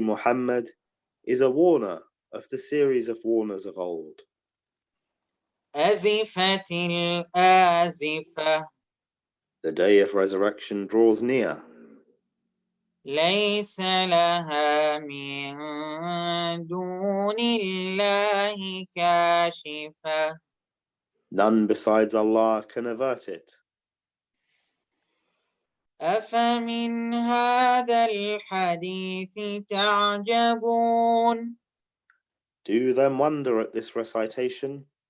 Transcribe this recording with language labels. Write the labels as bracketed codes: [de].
[en] Muhammad, is a warner of the series of warners of old. [ar] أزفت الآزفة. [en] The day of resurrection draws near. [ar] ليس لها من دون الله كاشفة. [en] None besides Allah can avert it. [ar] أفمن هذا الحديث تعجبون. [en] Do you then wonder at this recitation?